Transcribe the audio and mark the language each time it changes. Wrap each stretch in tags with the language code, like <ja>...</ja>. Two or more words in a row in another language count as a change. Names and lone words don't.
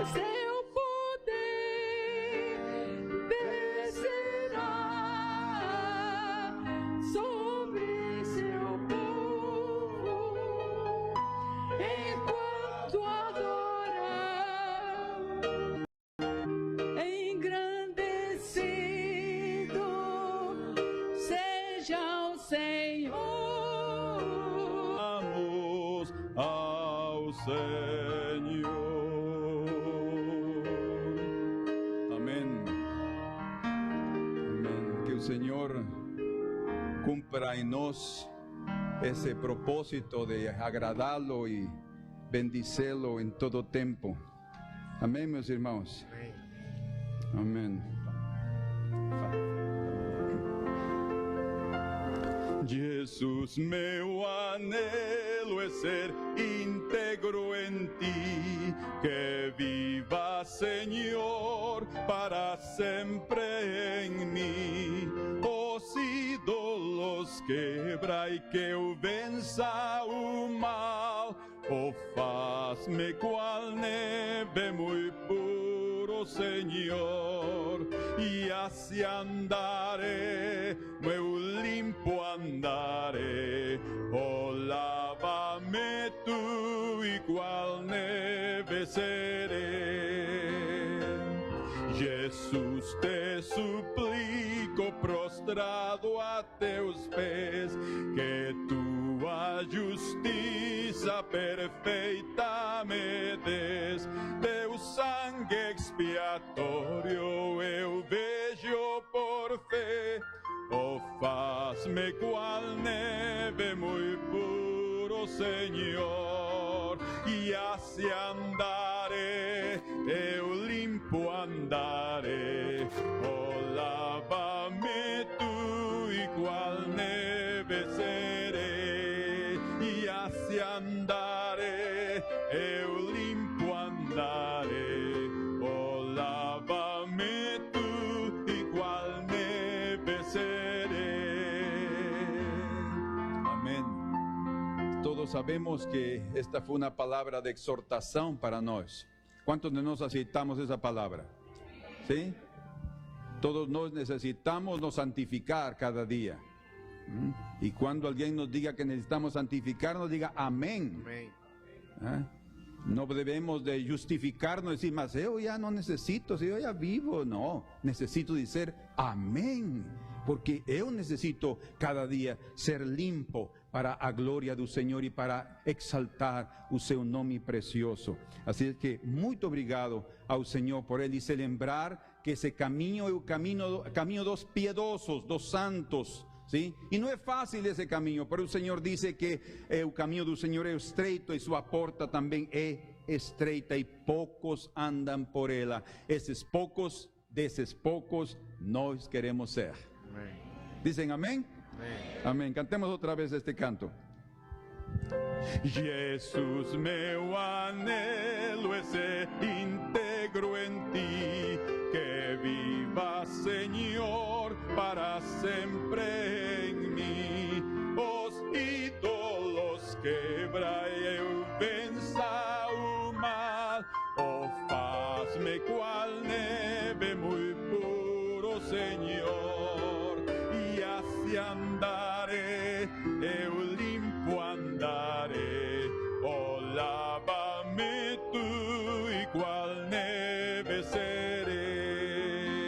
<pt>seu poder descerá sobre seu povo, enquanto adoram, engrandecido seja o Senhor. vamos ao Senhor. Amén. Amén.</pt> <es>Que o Senhor cumpla en nos ese propósito de agradarlo y bendecirlo en todo tiempo. Amén,</es> <pt>meus irmãos. Amém.</pt> <es>Jesus,</es> <pt>meu anelo</pt> <es>anhelo es ser íntegro en ti, que viva, Señor, para sempre en mí.</es> <pt>Os ídolos quebra e que eu vença o mal, o faz-me qual neve</pt> <es>muy puro, Señor,</es> <pt>e assim andaré, meu limpo andaré. Oh, lávame tú, igual neve seré. Jesus, te suplico, prostrado a teus pés, que tua justiça perfeita me des. Teu sangue expiatório eu vejo por fé. Oh, faz-me qual neve</pt> <es>muy puro, Señor,</es> <pt>e assim andaré, eu limpo andaré. Oh, lava-me tu, igual neve seré, e assim andaré, eu limpo andaré. Oh, lava-me tu, igual neve seré. Amén.</pt> <es>Todos sabemos que esta fue una palabra de exhortación para nós. ¿Cuántos de nosotros aceitamos esa palabra? ¿Sí? Todos nos necesitamos nos santificar cada día. Y cuando alguien nos diga que necesitamos santificarnos, diga amén. Amém. ¿Ah? No debemos de justificarnos, decir, mas yo ya no necesito, si yo ya vivo. No, necesito decir amén, porque yo necesito cada día ser limpo</es> <pt>para a glória do Senhor e para exaltar o seu nome precioso. Assim que muito obrigado ao Senhor por ele, e se lembrar que esse caminho é o caminho dos piedosos, dos santos.</pt> <es>¿Sí? Y no es fácil ese camino, pero el Señor dice que el camino del Señor es estreito y su porta también es estreita y pocos andan por ella. Esos pocos, de esos pocos,</es> <pt>nós queremos ser. Amém.</pt> <es>¿Dicen amén?</es> <pt>Amém.</pt> <es>Amén. Cantemos otra vez este canto. Jesus, meu anhelo é ser íntegro en ti, que viva, Señor, para sempre en mí.</es> <pt>Os ídolos quebra e eu vença o mal, oh, faz-me qual neve</pt> <es>muy puro, Señor,</es> <pt>e assim andaré, eu limpo andaré. Oh, lava-me tu, igual neve seré.</pt>